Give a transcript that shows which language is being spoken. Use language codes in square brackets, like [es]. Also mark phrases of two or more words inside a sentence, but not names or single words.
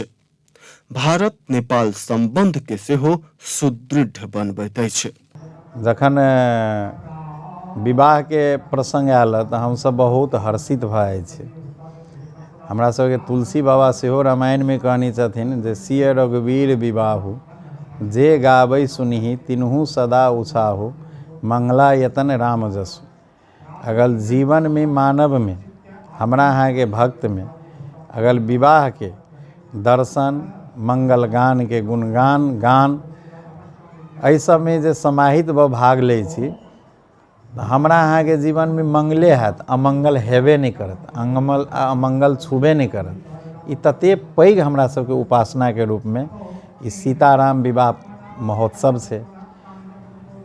[mai] भारत नेपाल संबंध के सेहो सुदृढ़ बनबैत अछि। जखन विवाह के प्रसंग आयल तऽ हमसब बहुत हर्षित भऽ जाइ छी। हमरा सबके तुलसी बाबा सेहो रामायण में कहने छथिन जे [awa] सिय रघुवीर विवाहु, जे गाबै सुनिहि तिन्हु सदा उत्साहु, मंगला यतन राम जसु। [mai] अगर जीवन में, मानव में, हमरा यहाँ के भक्त में अगर विवाह के दर्शन, मंगल गान के गुणगान गान एहि सब में जे समाहित भ भाग लै छी, हमरा यहाँ के जीवन में मंगले हैत, अमंगल हेबे नहीं करत, अमंगल छूबे नहीं करत। ई तते पैघ हमरा सबके उपासना के रूप में ई सीताराम विवाह महोत्सव छै।